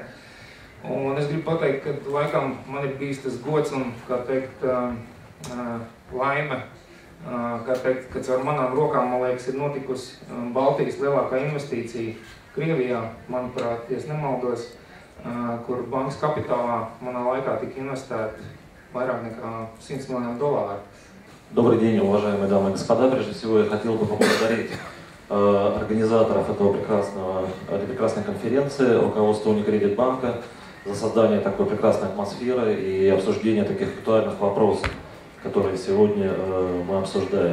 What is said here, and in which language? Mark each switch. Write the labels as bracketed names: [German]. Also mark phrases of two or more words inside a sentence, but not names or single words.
[Latvian] Un es gribu pateikt, ka laikam man ir bijis tas gods un, kā teikt, laime, kā teikt, ka caur manām rokām, man liekas, ir notikusi Baltijas lielākā investīcija Krievijā, manuprāt, ja es nemaldos, kur bankas kapitālā manā laikā tika investēti vairāk nekā $100 miljonов. [Russian] Добрый день, уважаемые дамы и господа. Прежде всего, я хотел бы поблагодарить организаторов этой прекрасной конференции, руководство Unicredit банка, за создание такой прекрасной атмосферы и обсуждение таких актуальных вопросов, которые сегодня мы обсуждаем.